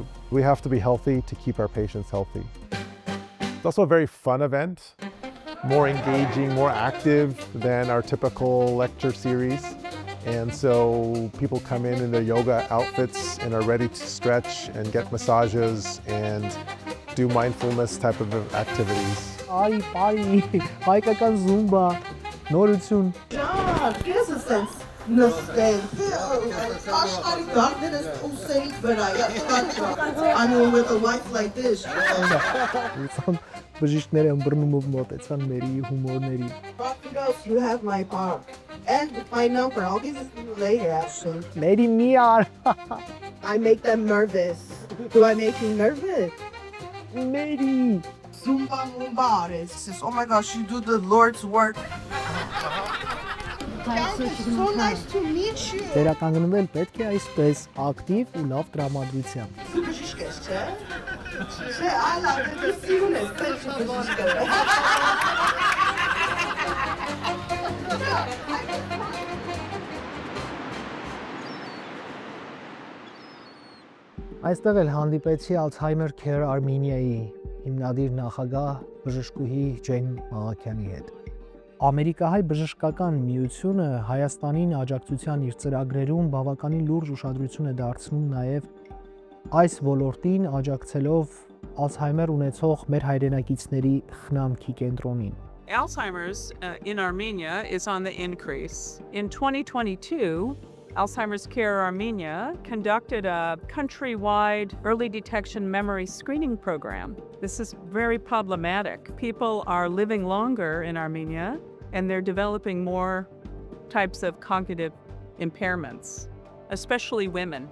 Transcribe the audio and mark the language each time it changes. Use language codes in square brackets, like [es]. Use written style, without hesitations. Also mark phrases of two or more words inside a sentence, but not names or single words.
[en] We have to be healthy to keep our patients healthy. It's also a very fun event, more engaging, more active than our typical lecture series. And so people come in their yoga outfits and are ready to stretch and get massages and do mindfulness type of activities. Ay, [hy] հայկական զումբա, նորություն։ Ջան, քեզ ասես նստել։ Աշխարհի դարներս ուսերից վրա է։ [en] I mean with a wife like this. [hy] Բժիշկները ըմբռնումով մոտեցան մերի հումորների։ [en] You have my bar and my number. I'll give it to you later actually. Mary Mia. I make them nervous. Do I make you nervous? Mary. Zumba artists. Says, oh my gosh, you do the Lord's work. So nice to meet you. [hy] Վերականգնվել պետք է այսպես ակտիվ ու լավ տրամադրությամբ։ Բժիշկ ես, չէ՞։ Չէ, այլա, դու սիրուն ես, բժիշկ ես։ Այստեղ էլ հանդիպեցի Alzheimer Care Armenia-ի հիմնադիր նախագահ բժշկուհի Ջեն Մաղաքյանի հետ։ Ամերիկահայ բժշկական միությունը Հայաստանին աջակցության իր ծրագրերում բավականին լուրջ ուշադրություն է դարձնում նաև այս ոլորտին աջակցելով Alzheimer ունեցող մեր հայրենակիցների խնամքի կենտրոնին։ [en] Alzheimer's in Armenia is on the increase. In 2022, Alzheimer's Care Armenia conducted a countrywide early detection memory screening program. This is very problematic. People are living longer in Armenia and they're developing more types of cognitive impairments, especially women.